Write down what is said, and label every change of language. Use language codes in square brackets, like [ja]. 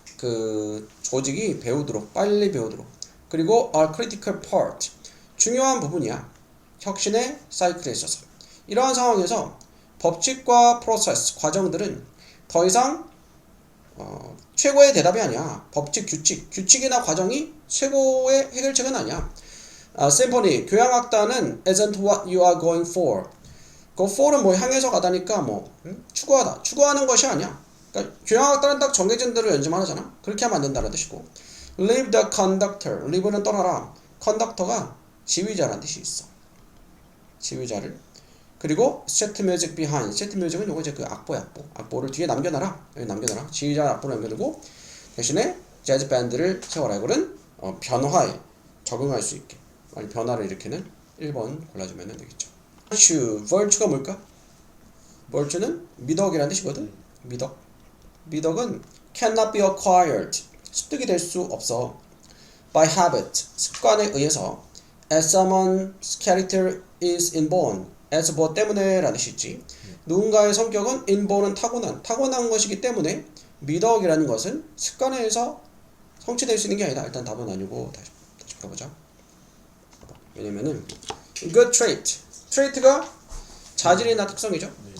[ko] 그 조직이 배우도록 빨리 배우도록 그리고 [en] a critical part [ko] 중요한 부분이야. 혁신의 사이클에 있어서 이러한 상황에서 법칙과 프로세스 과정들은 더 이상 최고의 대답이 아니야. 법칙, 규칙이나 과정이 최고의 해결책은 아니야. 심포니, 교향악단은 [en] isn't what you are going for. [ko] 그 for은 뭐 향해서 가다니까 추구하다. 추구하는 것이 아니야. 그러니까 교향악단은 딱 정해진 대로 연주만 하잖아. 그렇게 하면 안 된다는 뜻이고. [en] Leave the conductor. leave는 [ko] 떠나라. conductor가 지휘자라는 뜻이 있어. 지휘자를. 그리고 [en] set music behind. [ko] set music은 요거 이제 그 악보야, 악보. 악보를 뒤에 남겨놔라. 여기 남겨놔라. 지휘자 악보를 남겨두고 대신에 재즈 밴드를 세워라. 이거는 변화에 적응할 수 있게. 아니 변화를 일으키는 1번 골라주면 되겠죠. virtue가 뭘까? virtue는 미덕이라는 뜻이거든. 미덕은 [en] cannot be acquired. [ko] 습득이 될 수 없어. [en] by habit. [ko] 습관에 의해서 [en] as someone's character is inborn. [ko] as 뭐 때문에 라는 뜻이 있지. 누군가의 성격은 inborn은 타고난 것이기 때문에 미덕이라는 것은 습관에 의해서 성취될 수 있는 게 아니다. 일단 답은 아니고 다시 풀어보자. 왜냐면은 good trait가 자질이나 특성이죠.